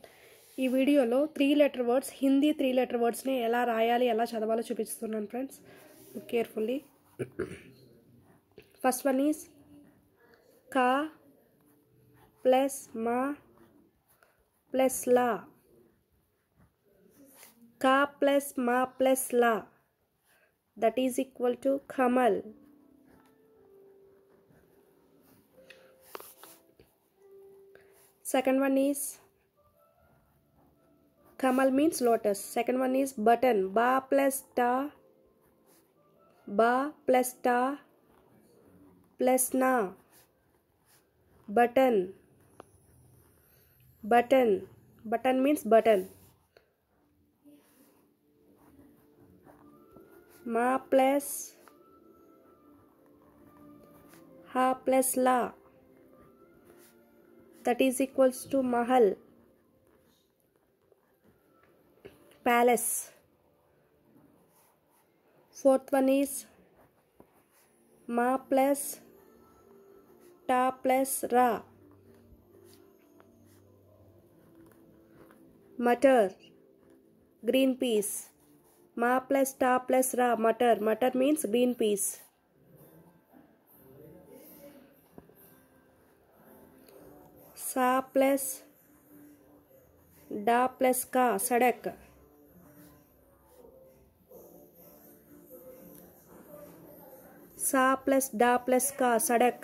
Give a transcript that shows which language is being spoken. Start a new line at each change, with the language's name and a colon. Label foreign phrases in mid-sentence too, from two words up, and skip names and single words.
Telugu: ఈ వీడియోలో 3
English: letter words
Telugu: హిందీ 3
English: letter wordsని
Telugu: ఎలా రాయాలి ఎలా చదవాలో చూపిస్తున్నాను ఫ్రెండ్స్.
English: carefully. first one is ka plus ma plus la. ka plus ma plus la, that is equal to Kamal. Second one is Kamal means lotus. Second one is button. Ba plus ta plus na. Button. Button means button. Ma plus ha plus la, that is equals to mahal, palace. Fourth one is ma plus ta plus ra, matter, green peas. Ma plus ta plus ra, matter means green peas. sa plus da plus ka, सड़क. sa plus da plus ka, सड़क.